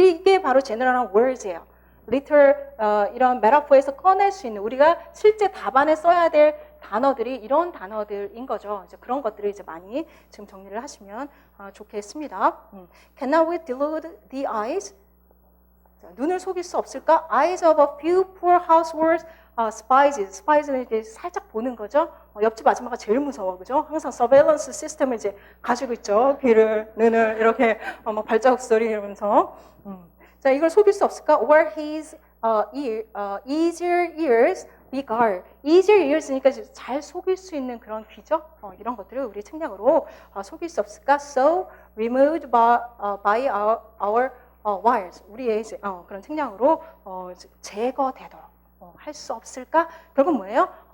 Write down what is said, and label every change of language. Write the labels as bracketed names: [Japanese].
[Korean] 이게 바로 general한 words예요. literal 이런 메타포에서 꺼낼 수 있는 우리가 실제 답안에 써야 될 단어들이 이런 단어들인 거죠. 이제 그런 것들을 이제 많이 지금 정리를 하시면 좋겠습니다. [English] Cannot we delude the eyes? [Korean] 자, 눈을 속일 수 없을까? [English] Eyes of a few poor households, spies. [Korean] spies는 이렇게 살짝 보는 거죠. 옆집 아줌마가 제일 무서워, 그죠? 항상 surveillance 시스템을 이제 가지고 있죠. 귀를, 눈을 이렇게 막 발자국 소리 이러면서. 자, 이걸 속일 수 없을까? [English] Or his easier ears beguile. [Korean] easier ears니까 잘 속일 수 있는 그런 귀죠. 이런 것들을 우리 책략으로 속일 수 없을까? [English] So removed by our wires. [Korean] 우리의 이제, 그런 책략으로 제거되도록 할 수 없을까? 결국 뭐예요?